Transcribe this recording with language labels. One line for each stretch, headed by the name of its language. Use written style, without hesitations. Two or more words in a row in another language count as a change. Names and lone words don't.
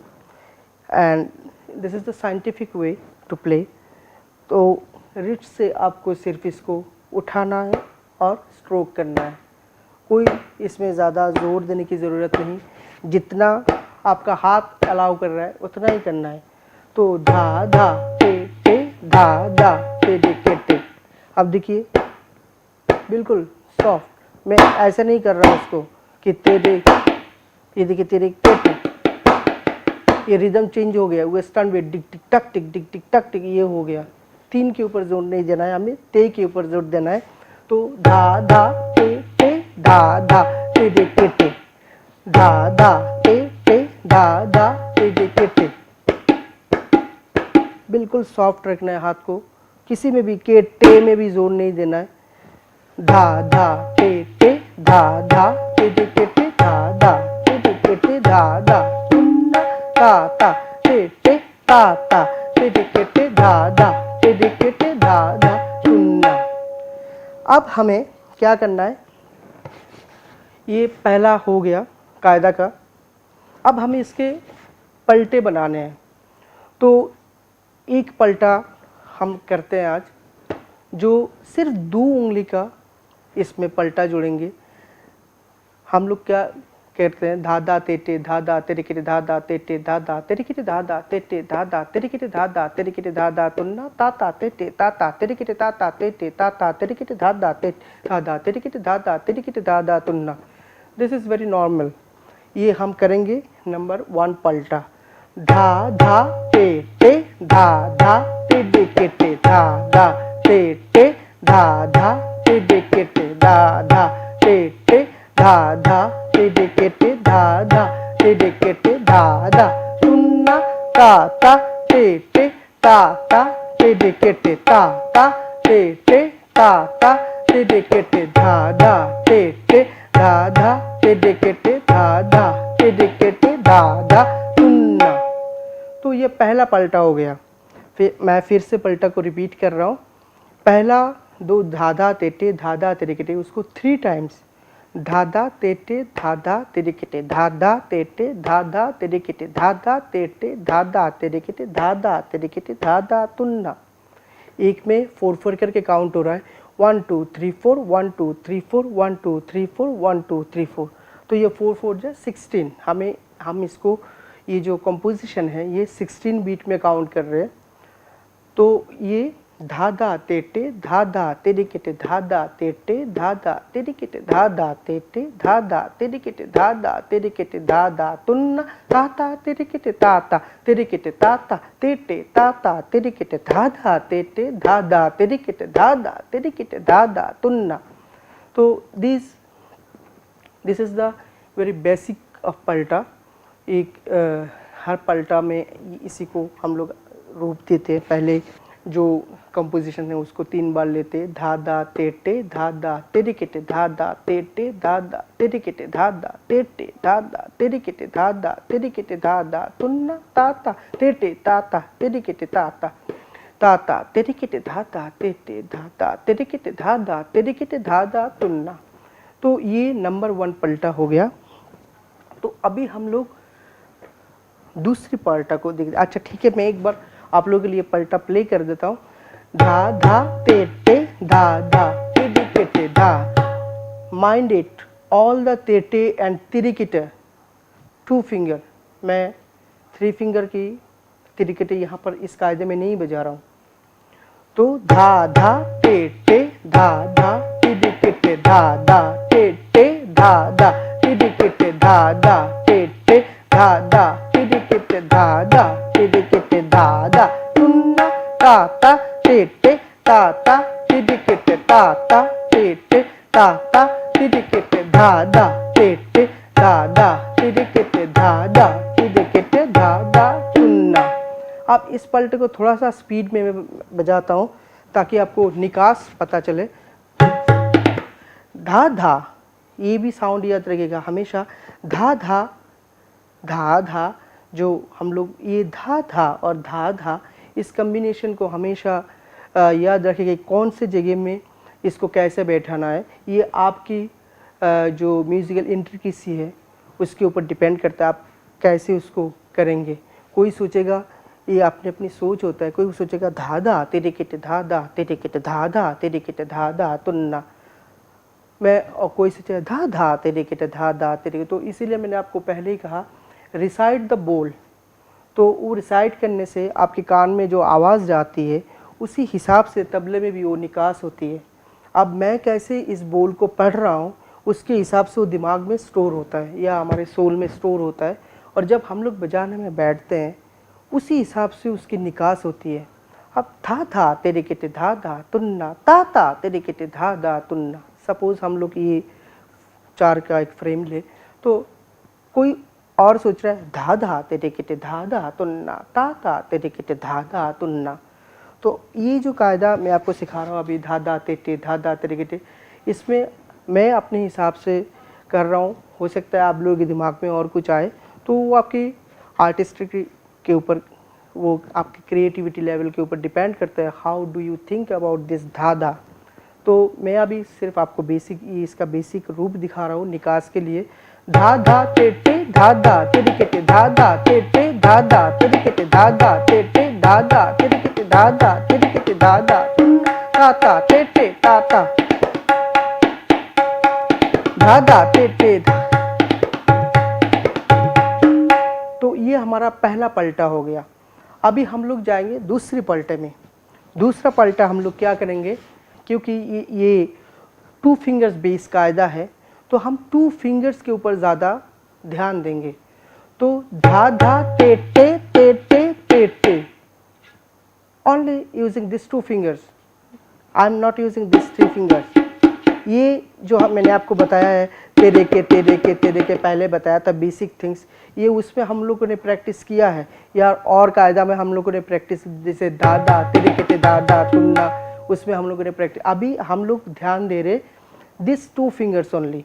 English: and this is the scientific way to play.
Hindi: तो रिस्ट से आपको सिर्फ इसको उठाना है और स्ट्रोक करना है, कोई इसमें ज़्यादा ज़ोर देने की ज़रूरत नहीं, जितना आपका हाथ अलाउ कर रहा है उतना ही करना है। तो धा धा ते धा धा ते के टे। अब देखिए बिल्कुल सॉफ्ट, मैं ऐसा नहीं कर रहा उसको कि तेरे, ये देखिए तेरे टे, ये
English: rhythm change
Hindi: हो गया,
English: western way
Hindi: टिक टिक टक टिक टिक टिक टक टिक, ये हो गया। 3 के ऊपर जोर नहीं देना है, हमें ते के ऊपर जोर देना है। तो धा धा ते धा धा ते के टे, धा धा ते धा धा ते के टे। बिल्कुल सॉफ्ट रखना है हाथ को, किसी में भी के टे में भी जोर नहीं देना है। धा धा ते धा धा ते के टे, धा धा ते के टे, धा धा ता ता ते ता ता ते के टे, धा धा ते के टे, धा धा तुन्ना। अब हमें क्या करना है, ये पहला हो गया कायदा का। अब हमें इसके पलटे बनाने हैं। तो एक पलटा हम करते हैं आज, जो सिर्फ 2 उंगली का इसमें पलटा जोड़ेंगे। हम लोग क्या कहते हैं, धा धा तेटे धा धा तेरे के धा धा तेटे धा धा तेरे के धा धा तेटे धा धा तेरे के धा धा तेरे के धा धा तुन्ना ता ता तेटे ता ता तेरे के ता ता तेटे ता ता तेरे के धा धा तेटे धा धा तेरे के धा धा तेरे के धा धा तुन्ना।
English: this is very normal.
Hindi: ये हम करेंगे नंबर 1 पलटा, धा धा तेटे धा धा तेरे के धा धा तेटे धा धा तेरे के धा धा तेटे धा धा टेढ़े केटे धा धा टेढ़े केटे धा धा तुन्ना ता ता टेटे ता ता टेढ़े केटे ता ता टेटे ता ता टेढ़े केटे धा धा टेटे धा धा टेढ़े केटे धा धा टेढ़े केटे धा धा तुन्ना। तो ये पहला पलटा हो गया। मैं फिर से पलटा को रिपीट कर रहा हूँ। पहला दो धाधा तेटे धाधा तेरिकेटे, उसको 3 टाइम्स धाधा तेटे धाधा तेरिकेटे धाधा तेटे धाधा तेरिकेटे धाधा तेटे धाधा तेरिकेटे धाधा तेरिकेटे धाधा तुन्ना। एक में 4-4 करके काउंट हो रहा है, 1 2 3 4 1 2 3 4 1 2 3 4 1 2 3 4। तो ये 4 4 जो 16, हम इसको ये जो कंपोजिशन है ये 16 बीट में काउंट कर रहे हैं। तो ये धाधा तेटे धाधा तेरिकेटे धाधा तेटे धाधा तेरिकेटे धाधा तेटे धाधा तेरिकेटे धाधा तेरिकेटे धाधा तुन्ना ताता तेरिकेटे ताता तेरिकेटे ताता तेटे ताता तेरिकेटे धाधा तेटे धाधा तेरिकेटे धाधा तेरिकेटे धाधा तुन्ना।
English: तो this is the very basic of पलटा।
Hindi: एक हर पलटा में इसी को हम लोग रूप देते हैं। पहले जो कंपोजिशन है उसको 3 बार लेते, धाधा तेटे धाधा तेरिकेटे धाधा तेटे धाधा तेरिकेटे धाधा तेटे धाधा तेरिकेटे धाधा तेरिकेटे धाधा तुन्ना ताता तेटे ताता तेरिकेटे ताता ताता तेरिकेटे धाधा तेटे धाधा तेरिकेटे धाधा तेरिकेटे धाधा तुन्ना। तो ये नंबर 1 पलटा हो गया। तो अभी हम लोग दूसरी पलटा को देख। अच्छा ठीक है, मैं एक बार आप लोगों के लिए पलटा प्ले कर देता हूँ। धा धा तेटे धा धा तेरिकेटे धा।
English: mind it, all the तेटे एंड तेरिकेटे 2 फिंगर।
Hindi: मैं 3 फिंगर की तेरिकेटे यहाँ पर इस कायदे में नहीं बजा रहा हूँ। तो धा धा तेटे धा धा तेरिकेटे धा धा तेटे धा धा तेरिकेटे धा धा तेटे धा धा तेरिकेटे धा धा तेरिकेटे धा धा तुन्ना ताता तेटे ताता तेरिकेटे ताता तेटे ताता तेरिकेटे धा धा तेटे धा धा तेरिकेटे धा धा तेरिकेटे धा धा तुन्ना। अब इस पलटे को थोड़ा सा स्पीड में मैं बजाता हूँ ताकि आपको निकास पता चले। धा धा, ये भी साउंड याद रखिएगा हमेशा। धा धा धा धा, जो हम लोग ये धा धा और धा धा, इस कम्बिनेशन को हमेशा याद रखिएगा कौन से जगह में इसको कैसे बैठाना है। ये आपकी जो
English: musical intricacy
Hindi: है उसके ऊपर डिपेंड करता है, आप कैसे उसको करेंगे। कोई सोचेगा, ये अपनी अपनी सोच होता है, कोई सोचेगा धा धा तेरिकेटे धा धा तेरिकेटे धा धा तेरिकेटे धा धा तुन्ना। और कोई सोचेगा धा धा तेरिकेटे धा धा तेरिकेटे। तो इसीलिए मैंने आपको पहले ही कहा
English: recite the bol.
Hindi: तो वो रिसाइट करने से आपके कान में जो आवाज़ जाती है उसी हिसाब से तबले में भी वो निकास होती है। अब मैं कैसे इस बोल को पढ़ रहा हूँ उसके हिसाब से वो दिमाग में स्टोर होता है या हमारे सोल में स्टोर होता है, और जब हम लोग बजाने में बैठते हैं उसी हिसाब से उसकी निकास होती है। अब धा धा तेरिकेटे धा धा तुन्ना ताता तेरिकेटे धा धा तुन्ना। सपोज़ हम लोग ये 4 का एक फ्रेम ले, तो कोई और सोच रहा है धा धा तेरिकेटे धा धा तुन्ना ताता तेरिकेटे धा धा तुन्ना। तो ये जो कायदा मैं आपको सिखा रहा हूँ अभी, धा धा तेटे धा धा तेरिकेटे, इसमें मैं अपने हिसाब से कर रहा हूँ। हो सकता है आप लोगों के दिमाग में और कुछ आए, तो वो आपकी आर्टिस्टिक के ऊपर, वो आपकी
English: creativity level
Hindi: के ऊपर डिपेंड करता है।
English: how do you think about this धा धा।
Hindi: तो मैं अभी सिर्फ आपको बेसिक, ये इसका बेसिक रूप दिखा रहा हूँ निकास के लिए। धा धा तेटे धा धा तेरिकेटे धा धा तेटे धा धा तेरिकेटे धा धा तेटे धा धा तेरिकेटे धा धा तेरिकेटे धा धा तुन्ना ताता तेटे ताता धा धा तेटे धा। तो ये हमारा पहला पलटा हो गया। अभी हम लोग जाएंगे दूसरी पलटे में। दूसरा पलटा हम लोग क्या करेंगे, क्योंकि ये
English: 2 fingers base
Hindi: कायदा है, तो हम 2 फिंगर्स के ऊपर ज़्यादा ध्यान देंगे। तो धा धा तेटे तेटे तेटे,
English: only using this 2 fingers, I am not using this 3 fingers.
Hindi: ये जो मैंने आपको बताया है तेरे के पहले बताया था
English: basic things,
Hindi: ये उसमें हम लोगों ने प्रैक्टिस किया है या और कायदा में हम लोगों ने प्रैक्टिस, जैसे दादा तेरे के दादा तुन्ना, उसमें हम लोगों ने प्रैक्टिस। अभी हम लोग ध्यान दे रहे
English: this 2 fingers only.